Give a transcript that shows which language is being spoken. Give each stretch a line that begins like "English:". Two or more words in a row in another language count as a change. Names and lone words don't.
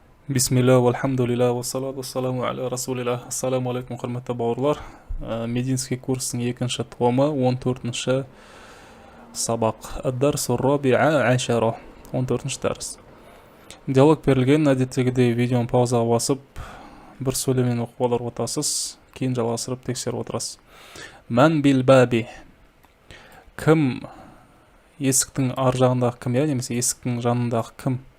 Arabic: بسم الله، والحمد لله، والصلاة والسلام على رسول الله. السلام عليكم,
Kazakh: құрметті бауырлар. Мединский курстың екінші томы, 14-ші сабақ.
Arabic: الدرس الرابع عشر,
Kazakh: 14-ші дәріс. Диалог берілген, әдеттегідей видеоны паузаға басып, бір сөйлеммен оқып алар отасыз, кейін жалғастырып тексеріп отырасыз.
Arabic: من بالباب.
Kazakh: Кім есіктің ар жағындағы кім, я немесе есіктің жанындағы кім?